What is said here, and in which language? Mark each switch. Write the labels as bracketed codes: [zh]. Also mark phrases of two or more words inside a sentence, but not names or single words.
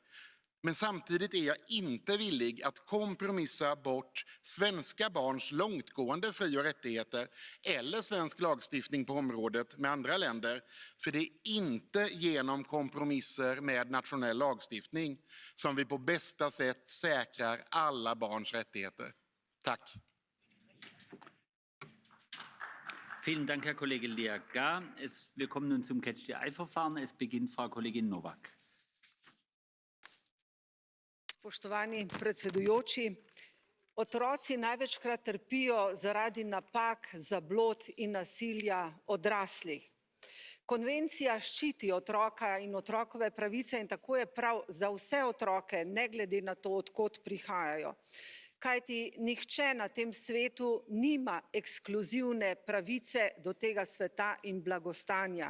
[sv] Men samtidigt är jag inte villig att kompromissa bort svenska barns långtgående fri- och rättigheter eller svensk lagstiftning på området med andra länder. För det är inte genom kompromisser med nationell lagstiftning som vi på bästa sätt säkrar alla barns rättigheter. Tack. [de] Vielen Dank, Herr Kollege Liaga. Wir kommen nun zum Catch-the-Eye-Verfahren. Es beginnt Frau Kollegin Nowak. [sl] Spoštovani predsedujoči, otroci največkrat trpijo zaradi napak, zablod in nasilja odraslih. Konvencija ščiti otroka in otrokove pravice in tako je prav za vse otroke, ne glede na to, od kod prihajajo. Kajti nihče na tem svetu nima ekskluzivne pravice do tega sveta in blagostanja.